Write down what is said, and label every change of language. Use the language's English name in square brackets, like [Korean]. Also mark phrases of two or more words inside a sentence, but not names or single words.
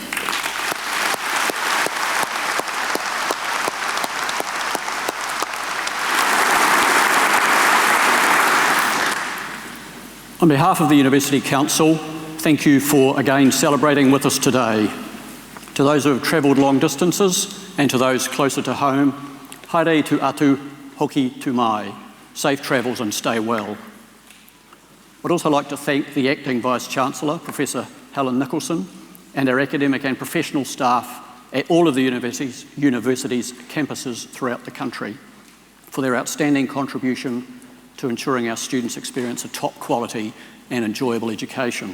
[English] On behalf of the University Council, thank you for again celebrating with us today. To those who have travelled long distances and to those closer to home, [Māori] haere tu atu, hoki tu mai. [English] Safe travels and stay well. I'd also like to thank the Acting Vice-Chancellor, Professor Helen Nicholson, and our academic and professional staff at all of the university's campuses throughout the country for their outstanding contribution to ensuring our students experience a top quality and enjoyable education.